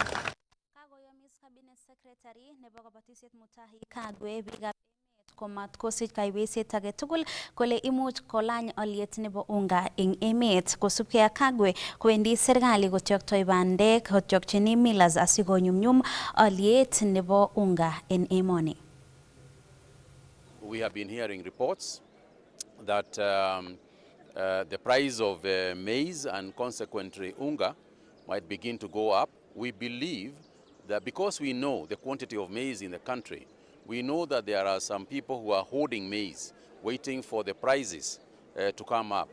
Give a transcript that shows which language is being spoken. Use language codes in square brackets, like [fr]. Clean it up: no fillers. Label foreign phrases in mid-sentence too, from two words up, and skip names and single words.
[kln] Kakoyomis [en] Cabinet Secretary [kln] nebo kabatisiet Mutahi Kagwe biikab emet komat kosich kaiweisiet age tugul kole imuch kolany olyet nebo unga eng emet. Kosubkei ak Kagwe kowendi serikali kotyoktoi bandek kotyokchini millers asikonyumnyum olyet nebo unga en emoni. [en] We have been hearing reports that the price of maize and consequently unga might begin to go up. We believe that because we know the quantity of maize in the country, we know that there are some people who are hoarding maize, waiting for the prices to come up.